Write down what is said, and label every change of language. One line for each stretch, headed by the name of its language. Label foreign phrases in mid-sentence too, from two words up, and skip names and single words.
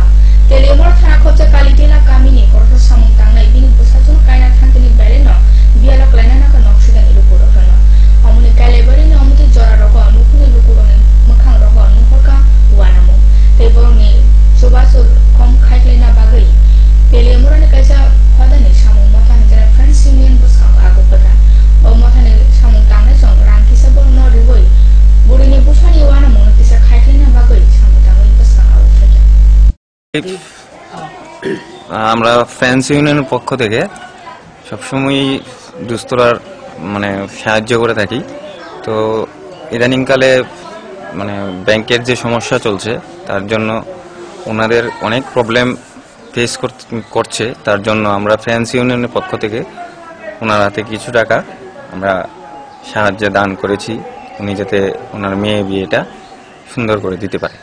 Kok Borok: telemor thana khobja kalitila kamini korso samung tangnai bini busajun kaina thangtini bereno biala klana na ka nokshidan ilu purokano omone kaile bari no omuti jora roko anukuni lukurone makhang roko anukorka wanamu teborni subasur kom khaiklena bagai telemorane kaisa hodane samung mathane jara Friends Union buskang agopata o mathane samung tangnai song rangkisa borno riboi burini busani wanamu kisa khaiklena bagai samung tangai buskang agopata।
Bangla: আমরা ফ্রেন্ডস ইউনিয়নের পক্ষ থেকে সবসময় দুস্থরার মানে সাহায্য করে থাকি। তো ইদানিংকালে মানে ব্যাংকের যে সমস্যা চলছে তার জন্য ওনাদের অনেক
English: problem face
Bangla: করছে, তার জন্য আমরা ফ্রেন্ডস ইউনিয়নের পক্ষ থেকে ওনার হাতে কিছু টাকা আমরা সাহায্য দান করেছি, উনি যাতে ওনার মেয়ে বিয়েটা সুন্দর করে দিতে পারে।